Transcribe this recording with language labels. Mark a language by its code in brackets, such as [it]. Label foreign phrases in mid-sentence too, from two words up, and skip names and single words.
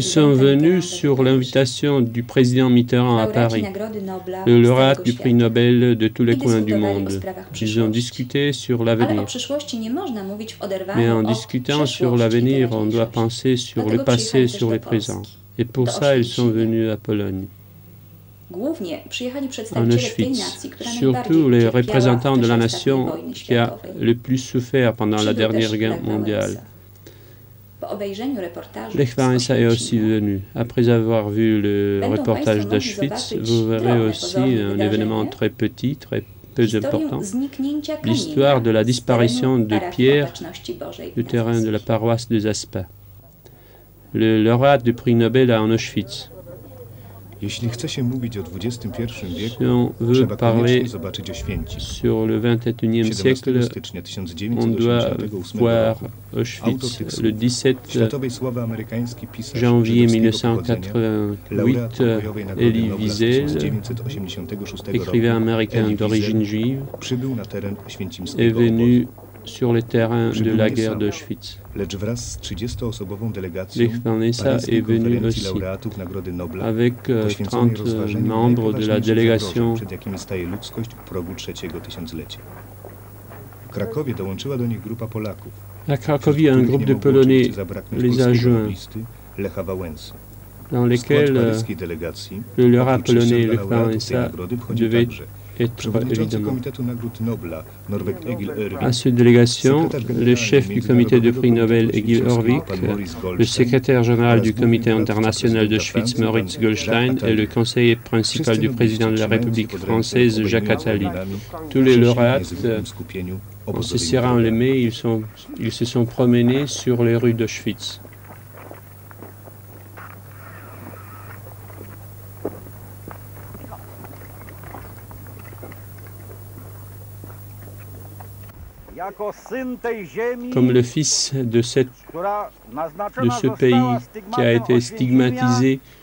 [pl] prezydenta [fr] sont venus [pl] Mitterranda [fr] sur [pl] do Paryża. [fr] l'invitation du président Mitterrand à [pl] Laureaci [fr] Paris, [pl] Nagrody Nobla [fr] le [pl] z [fr] lauréat [pl] całego [fr] du [pl] świata. [fr] prix Nobel de tous les [pl] I [fr] coins du [pl] dyskutowali o [fr] monde. [pl] sprawach [fr] Ils ont [pl] przyszłości. [fr] discuté sur [pl] Ale o [fr] l'avenir. [pl] przyszłości nie można mówić w oderwaniu [fr] Mais en [pl] od [fr] discutant sur [pl] przeszłości i [fr] l'avenir, on doit [pl] teraźniejszości. [fr] penser sur le [pl] Dlatego [fr] passé, [pl] przyjechali też [fr] sur [pl] do [fr] le présent. [pl] Polski. [fr] Et pour [pl] do [fr] ça, ils sont [pl] Oświęcimia. [fr] venus à Pologne, [pl] Głównie przyjechali [fr] en [pl] przedstawiciele tej [fr] Auschwitz. [pl] nacji, która najbardziej [fr] Surtout les [pl] ucierpiała [fr] représentants [pl] w [fr] de la [pl] czasie ostatniej [fr] nation [pl] wojny [fr] qui a [pl] światowej. [fr] le plus souffert pendant la [pl] Przybył [fr] dernière [pl] też [fr] guerre [pl] Lech [fr] mondiale. [pl] Wałęsa. Po obejrzeniu reportażu [fr] Lech [pl] z [fr] Wałęsa est aussi [pl] Oświęcimia [fr] venu. Après avoir vu le [pl] Będą [fr] reportage [pl] państwo mogli [fr] d'Auschwitz, [pl] zobaczyć [fr] vous verrez [pl] drobne, [fr] aussi [pl] pozorne [fr] un [pl] wydarzenie, [fr] événement très petit, très peu [pl] historię [fr] important, [pl] zniknięcia kamienia [fr] l'histoire de la [pl] z [fr] disparition [pl] terenu [fr] de [pl] parafii [fr] pierre [pl] Opatrzności Bożej [fr] du [pl] w [fr] terrain de la [pl] Nazistie. [fr] paroisse de Zaspa. Le lauréat du prix Nobel en Auschwitz. [pl] Jeśli chce się mówić o XXI wieku, [fr] Si on veut [pl] trzeba [fr] parler [pl] koniecznie zobaczyć Oświęcim. [fr] sur le XXIe [pl] 17 [fr] siècle, [pl] stycznia [fr] on doit [pl] 1988 [fr] voir [pl] roku [fr] Auschwitz. [pl] autor tych [fr] Le [pl] słów, [fr] 17 [pl] światowej sławy amerykański pisarz [fr] janvier [pl] żydowskiego pochodzenia, [fr] 1988, [pl] laureat pokojowej Nagrody [fr] Elie [pl] Nobla z [fr] Wiesel, [pl] 1986 [fr] écrivain [pl] roku, [fr] américain [pl] Elie [fr] d'origine [pl] Wiesel, [fr] juive, [pl] przybył na teren [fr] est [pl] oświęcimskiego [fr] venu [pl] obozu. [fr] sur les terrains de [pl] Przybył [fr] la [pl] nie [fr] guerre [pl] sam, [fr] d'Auschwitz. [pl] lecz wraz z 30-osobową delegacją [fr] Lech Walesa [pl] paryskiej [fr] est venu [pl] konferencji [fr] aussi, [pl] laureatów Nagrody Nobla, [fr] avec [pl] poświęconej [fr] 30 [pl] rozważeniu [fr] membres de la [pl] najpoważniejszych [fr] délégation. [pl] zagrożeń, przed jakimi staje ludzkość u progu trzeciego tysiąclecia. W Krakowie dołączyła do nich grupa Polaków. [fr] À Cracovie, un groupe de Polonais les a joints, [pl] Lecha Wałęsy. [fr] dans [pl] W skład [fr] lesquels [pl] paryskiej delegacji [fr] le lauréat [pl] oprócz [fr] polonais [pl] szczebla [fr] Lech [pl] laureatów tej [fr] Wałęsa [pl] nagrody wchodzi [fr] devait [pl] także [fr] être [pl] przewodniczący [fr] évidemment. [pl] Komitetu Nagród Nobla Norweg Egil Ørvik, [fr] À cette délégation, [pl] sekretarz [fr] le [pl] generalny [fr] chef du comité de prix Nobel Egil [pl] Międzynarodowego [fr] Orvik, [pl] Komitetu Maurice [fr] le [pl] Goldstein [fr] secrétaire général [pl] oraz [fr] du [pl] główny [fr] comité [pl] doradca [fr] international de [pl] prezydenta [fr] Schwytz [pl] Francji, [fr] Moritz [pl] pan [fr] Goldstein [pl] Jacques [fr] et le [pl] Attali. [fr] conseiller principal [pl] Wszyscy [fr] du président de la [pl] nobliści [fr] République [pl] trzymający pod ręce [fr] française [pl] obejmującymi [fr] Jacques Attali. [pl] ramionami [fr] Tous les [pl] przeszli [fr] lauréats, [pl] niezwykłym skupieniu [fr] en se [pl] obozowymi [fr] serrant les [pl] drogami. [fr] mains, ils se sont promenés sur les rues d'Auschwitz. Comme le fils de ce pays qui a été stigmatisé